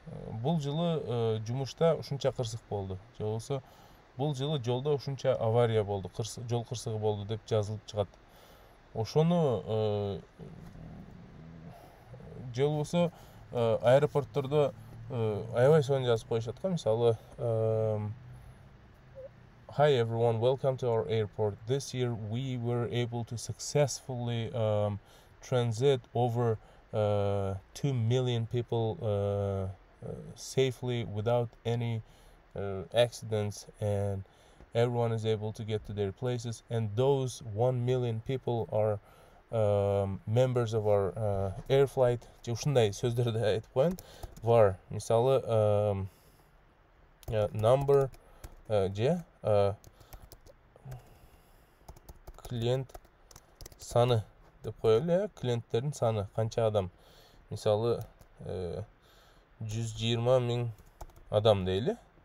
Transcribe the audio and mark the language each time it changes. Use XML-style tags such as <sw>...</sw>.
<ky>Бул жылы жумушта ушунча кырсык болду. Же болбосо бул жылы жолдо ушунча авария болду, жол кырсыгы болду деп жазылып чыгат. Ошону же болбосо аэропорттордо аябай сонун жазып коюшат го, мисалы,</ky> <en>Hi everyone, welcome to our airport. This year we were able to successfully transit over 2 million people safely without any accidents, and everyone is able to get to their places, and those 1 million people are members of our air flight.</en> <ky>Ушундай сөздөрдү айтып коеюн. Var, мисалы, number же клиент саны деп коелу, клиенттердин саны канча адам. Мисалы, 120 000 адам дейли.</ky>